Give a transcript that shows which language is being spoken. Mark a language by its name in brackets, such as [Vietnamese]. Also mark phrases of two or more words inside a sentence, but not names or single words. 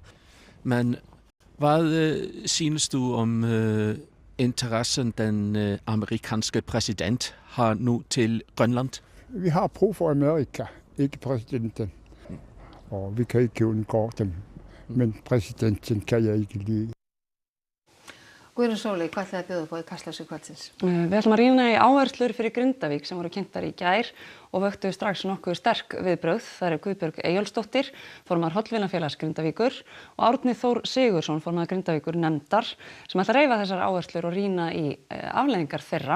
[Danish] Men hvad synes du om interessen den amerikanske præsident har nu til Grønland? Vi har brug for Amerika, ikke præsidenten. Og vi kan ikke undgå dem, men præsidenten kan jeg ikke lide. [Icelandic] Guðrún Sóley, hvað ætlaði að bjóða upp á í Kastljósi kvöldsins? Við ætlum að rýna í áherslur fyrir Grindavík sem voru kynntar í gær og vöktu strax nokkuð sterk viðbrögð. Það eru Guðbjörg Eyjólfsdóttir, formaður Hollvinafélags Grindavíkur og Árni Þór Sigurðsson, formaður Grindavíkur nefndar, sem ætla að reifa þessar áherslur og rýna í afleiðingar þeirra.